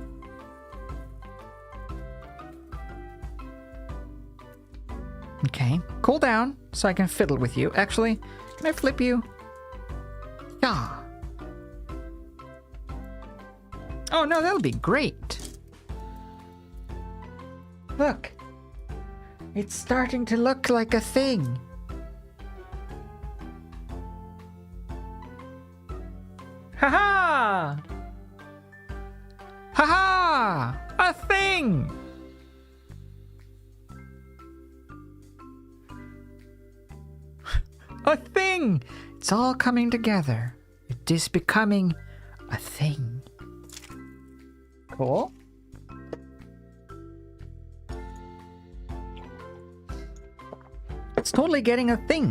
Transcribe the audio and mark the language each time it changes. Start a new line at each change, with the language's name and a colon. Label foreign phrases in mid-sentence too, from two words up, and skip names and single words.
English: Okay, cool down so I can fiddle with you. Actually, can I flip you? Yeah. Oh no, that'll be great. Look. It's starting to look like a thing. Ha-ha! Ha-ha! A thing! A thing! It's all coming together. It is becoming a thing. Cool. It's totally getting a thing.